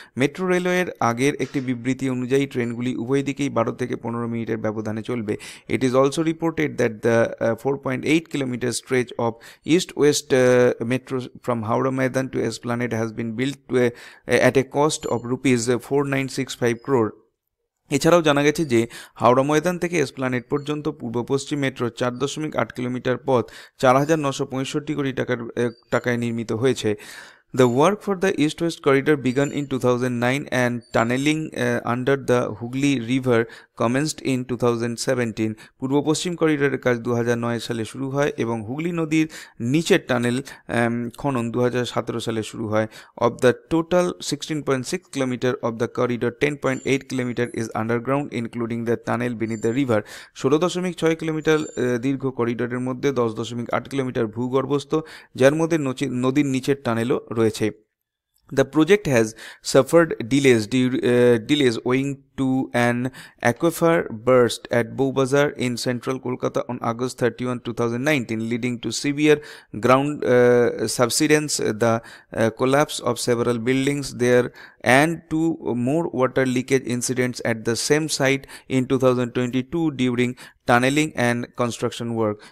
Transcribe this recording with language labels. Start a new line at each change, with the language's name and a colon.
Bangla: Metro রেলওয়ের আগের একটি বিবৃতি অনুযায়ী ট্রেনগুলি উভয় দিকেই 12 থেকে 15 মিনিটের ব্যবধানে চলবে।
English: It is also reported that the 4.8 kilometer stretch of east-west metro from Howrah Maidan to Esplanade has been built at a cost of ₹4965 crore.
Bangla: এছাড়াও জানা গেছে যে হাওড়া ময়দান থেকে এসপ্লানেড পর্যন্ত পূর্ব পশ্চিম মেট্রো 4.8 কিলোমিটার পথ 4,965 কোটি টাকায় নির্মিত হয়েছে।
English: The work for the East-West Corridor began in 2009 and tunneling under the Hooghly River commenced in 2017.
Bangla: পূর্ব পশ্চিম করিডোরের কাজ 2009 সালে শুরু হয় এবং হুগলি নদীর নিচের টানেল খনন 2017 সালে শুরু হয়।
English: Of the total 16.6 kilometer of the corridor, 10.8 kilometer is underground including the tunnel beneath the river.
Bangla: 16.6 kilometre দীর্ঘ করিডোরের মধ্যে 10.8 কিলোমিটার ভূগর্ভস্থ, যার মধ্যে নদীর নিচের টানেলও রয়েছে।
English: The project has suffered delays owing to an aquifer burst at Bowbazar in central Kolkata on August 31, 2019, leading to severe ground subsidence, the collapse of several buildings there, and to more water leakage incidents at the same site in 2022 during tunnelling and construction work.